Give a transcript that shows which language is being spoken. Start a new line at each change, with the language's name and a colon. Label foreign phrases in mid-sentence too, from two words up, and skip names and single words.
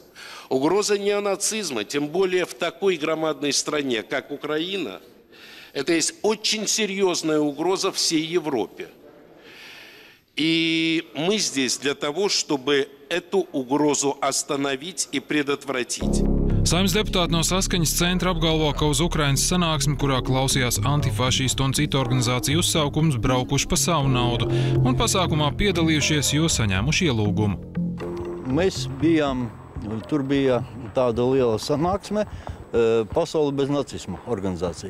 Russian: Угроза неонацизма, тем более в такой громадной стране, как Украина, это есть очень серьезная угроза всей Европе. И мы здесь для того, чтобы эту угрозу остановить и предотвратить.
Latvian: Saeimas deputāti no Saskaņas centra apgalvo, ka uz Ukrainas sanāksmi, kurā klausījās antifašistu un citu organizāciju uzsaukums, braukuši pa savu naudu un pasākumā piedalījušies, jo saņēmuši ielūgumu. Mēs bijām, tur bija tāda liela sanāksme, Pasaule bez nacisma organizācija.